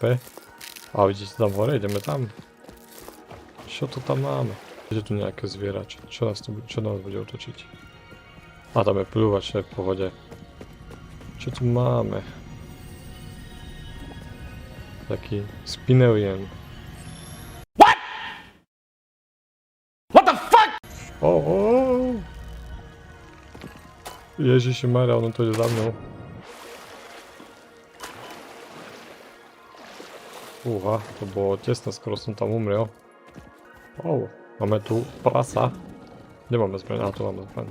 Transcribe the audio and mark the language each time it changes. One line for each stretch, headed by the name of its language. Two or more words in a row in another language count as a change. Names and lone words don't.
Slovak: A vidíte tam hore, ideme tam. Čo to tam máme? Je tu nejaké zviera, čo nás bude otočiť? A tam je pľúvač, v pohode. Čo tu máme? Taký Spinellian.
English: What? What the fuck? Oh.
Slovak: Ježiši Maria, ono to ide za mnou. Fúha, to bolo tesné, skoro som tam umrel. Oh, máme tu prasa. Kde máme zbraň? Tu máme zbraň.